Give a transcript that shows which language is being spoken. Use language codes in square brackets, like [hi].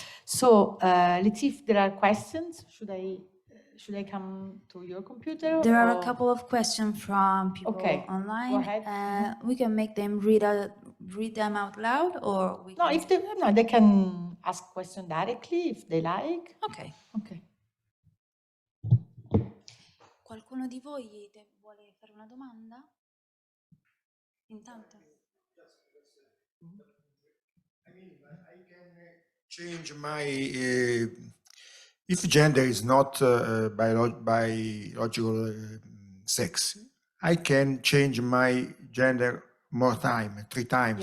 [en] So let's see if there are questions. Should I come to your computer? There are a couple of questions from people online. Go ahead. We can make them read them out loud, or we can... they can ask questions directly if they like. Okay. Okay. [it] Qualcuno di voi vuole fare una domanda? Intanto. [en] I mean, I can change my, if gender is not biological sex, I can change my gender more time, 3 times,